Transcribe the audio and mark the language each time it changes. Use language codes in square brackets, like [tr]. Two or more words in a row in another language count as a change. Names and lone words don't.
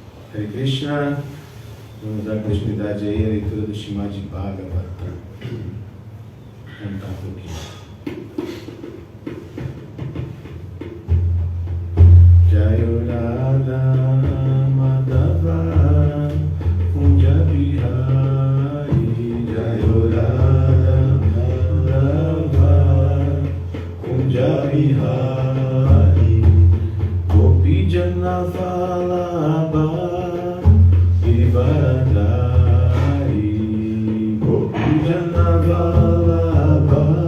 [sa] Hare Krishna. [pt] Vamos dar continuidade aí à leitura do Srimad Bhagavatam. Cantar um pouquinho. [sa] Jayo Radha Madhava Kunja Bihari, Jayo Radha Madhava Kunja Bihari, Gopi Jana Vallabha Giridhari, Gopi Jana Vallabha